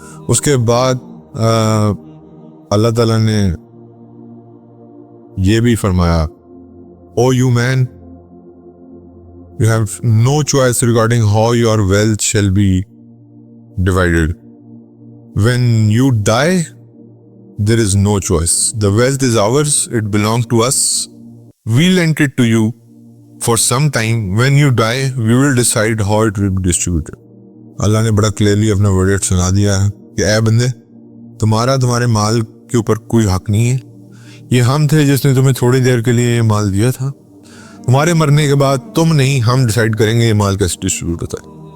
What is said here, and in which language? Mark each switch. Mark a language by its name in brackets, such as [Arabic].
[Urdu] اس کے بعد اللہ تعالیٰ نے یہ بھی فرمایا, [English] O you man, you have no choice regarding how your wealth shall be divided. When you die, there is no choice. The wealth is ours, it belongs to us. We lent it to you for some time. When you die, we will decide how it will be distributed. [Urdu] اللہ نے بڑا clearly اپنا word سنا دیا ہے کہ اے بندے, تمہارے مال کے اوپر کوئی حق نہیں ہے. یہ ہم تھے جس نے تمہیں تھوڑی دیر کے لیے یہ مال دیا تھا. تمہارے مرنے کے بعد تم نہیں, ہم ڈیسائیڈ کریں گے یہ مال کیسے ڈسٹریبیوٹ ہوتا ہے.